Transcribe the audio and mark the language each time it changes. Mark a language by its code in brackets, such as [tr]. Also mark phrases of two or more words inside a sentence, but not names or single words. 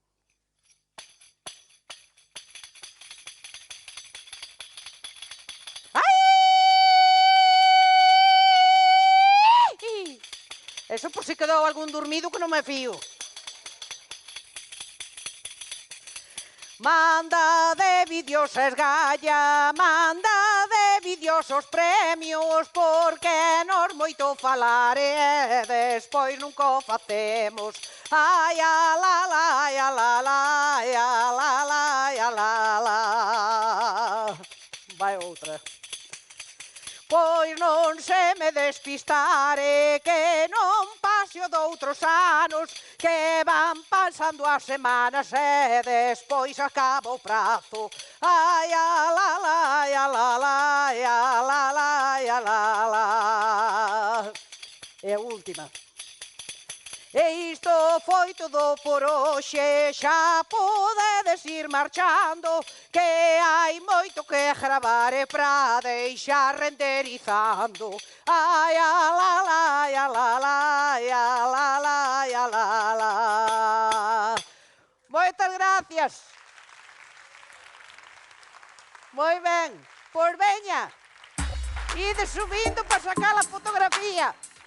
[gl] Eso por si quedou algún dormido que non me fío. Manda de vídeos a esgalla, manda de vídeos os premios, porque nos moito falar e despois nunca o facemos. Ai, a la la, ai, a la la, ai, a la la, ai, a la la. Vai outra. Pois non se me despistare, que non pase o doutros anos, que van pasando as semanas e despois acaba o prazo. Ai, a la la, ai, a la la, ai, a la la, ai, a la la. E a última. E isto foi todo por hoxe, xa podedes ir marchando, que hai moito que gravar e pra deixar renderizando. Ai, a la la, ai, a la la, ai, a la la, ai, a la la. Moitas gracias. Moi ben, pois veña, ide subindo para sacar a fotografía.